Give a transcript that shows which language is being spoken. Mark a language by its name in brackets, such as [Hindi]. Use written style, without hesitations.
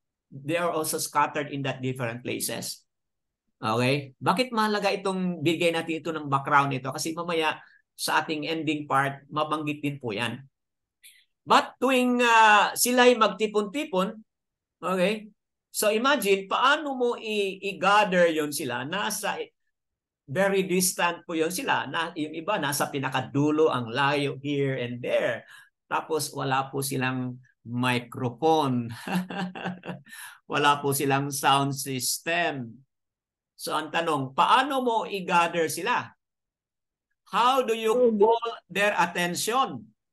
[English] They are also scattered in that different places. Okay? [Filipino] Bakit mahalaga itong bigay natin ito ng background ito? Kasi mamaya sa ating ending part, mabanggit din po yan. But tuwing sila'y magtipon-tipon, okay? So imagine, paano mo i-gather yon sila? Nasa [English] very distant [Filipino] po yon sila. Yung iba, nasa pinakadulo, ang layo [English] here and there. [Filipino] Tapos wala po silang microphone. Wala po silang sound system. So ang tanong, paano mo i-gather sila? [English] How do you call their attention?